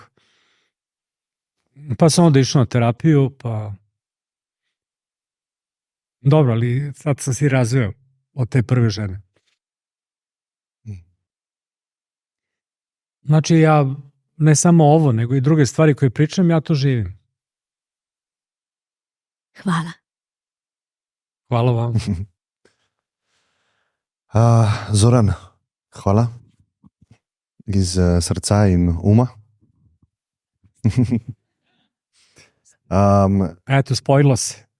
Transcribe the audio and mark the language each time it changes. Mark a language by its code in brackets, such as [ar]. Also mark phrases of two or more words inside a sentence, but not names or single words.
[sr] Pa sam onda išao na terapiju, pa dobro, ali sad sam si razveo od te prve žene. Znači ja ne samo ovo, nego i druge stvari koje pričam, ja to živim. Hvala. Hvala vam. Zoran, hvala. Iz srca in uma. Eto, spojilo se.